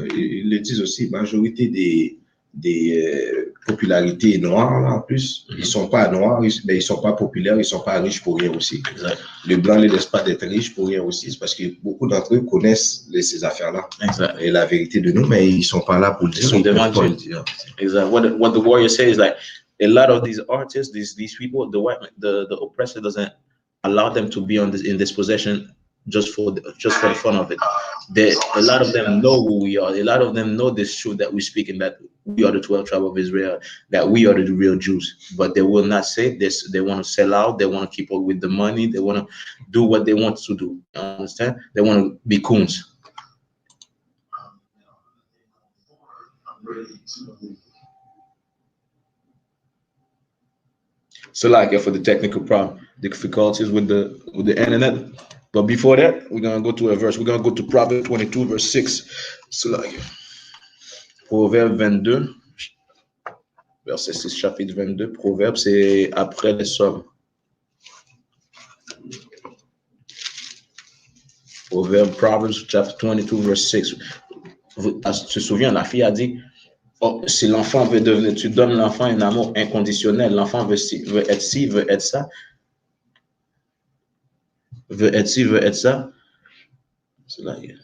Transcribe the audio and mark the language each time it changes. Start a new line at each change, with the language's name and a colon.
French: Ils le disent aussi, majorité des popularités noires, là, en plus, ils sont pas noirs, mais ils sont pas populaires, ils sont pas riches pour rien aussi. Exact. Les Blancs ne les laissent pas d'être riches pour rien aussi, c'est parce que beaucoup d'entre eux connaissent ces affaires-là. Exact. Et la vérité de nous, mais ils sont pas là pour le dire. Ils sont devant Dieu.
English: Exactly. What the warrior says is like a lot of these artists, these people, the oppressor doesn't allow them to be in this possession just for the fun of it. A lot of them know who we are. A lot of them know this truth that we speak, and that we are the 12 tribe of Israel, that we are the real Jews. But they will not say this. They want to sell out. They want to keep up with the money. They want to do what they want to do. You understand? They want to be coons. So like for the technical problem, the difficulties with the internet. But before that, we're gonna go to a verse. We're gonna go to Proverbs 22, verse 6.
French: So like Proverbe 22, verset 6, chapitre 22. Proverbe, c'est après les Psaumes.
English: Proverbs chapter 22, verse 6.
French: Tu te souviens, la fille a dit, oh, si l'enfant veut devenir, tu donnes l'enfant un amour inconditionnel, l'enfant veut être ci, veut être ça. Veut être ci, veut être ça. C'est là.